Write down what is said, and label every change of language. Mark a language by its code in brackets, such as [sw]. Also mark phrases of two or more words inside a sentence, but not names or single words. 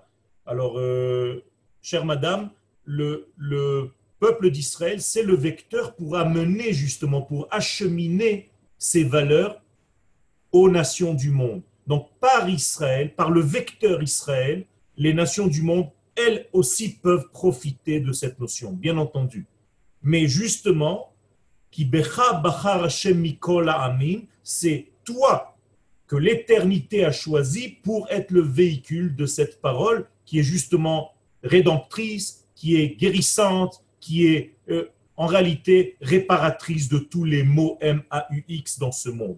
[fr] Alors, chère madame, le peuple d'Israël, c'est le vecteur pour amener justement, pour acheminer ces valeurs aux nations du monde. Donc, par Israël, par le vecteur Israël, les nations du monde, elles aussi peuvent profiter de cette notion, bien entendu. Mais justement, [he] כי בך בחר השם מכל העמים, [fr] c'est toi que l'éternité a choisi pour être le véhicule de cette parole qui est justement rédemptrice, qui est guérissante, qui est en réalité réparatrice de tous les maux M-A-U-X dans ce monde.